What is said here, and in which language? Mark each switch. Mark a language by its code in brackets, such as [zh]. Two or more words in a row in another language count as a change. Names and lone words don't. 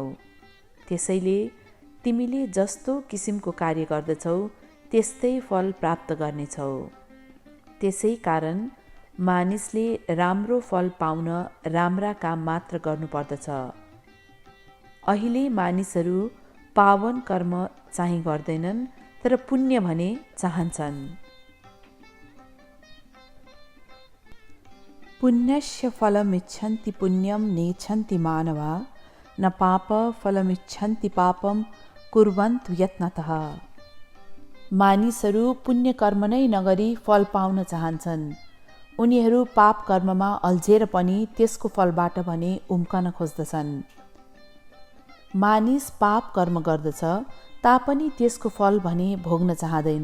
[ne] त्यसैले तिमीले जस्तो किसिमको कार्य गर्दछौ त्यस्तै फल प्राप्त गर्नेछौ। त्यसै कारण मानिसले राम्रो फल पाउन राम्रा काम मात्र गर्नुपर्दछ। अहिले मानिसहरू पावन कर्म चाहिँ गर्दैनन्, तर पुण्य भने चाहन्छन्। [sa] पुण्यस्य फलमिच्छन्ति पुण्यं नेच्छन्ति मानवा, न पाप फलमिच्छन्ति पापम कुर्वन्तु यत्नतः। [ne] मानिसहरू पुण्य कर्म नै नगरी फल पाउन चाहन्छन्। उनीहरू पाप कर्ममा अल्झेर पनि त्यसको फलबाट भने उम्कन खोज्दछन्। मानिस पाप कर्म गर्दछ तापनि त्यसको फल भने भोग्न चाहदैन।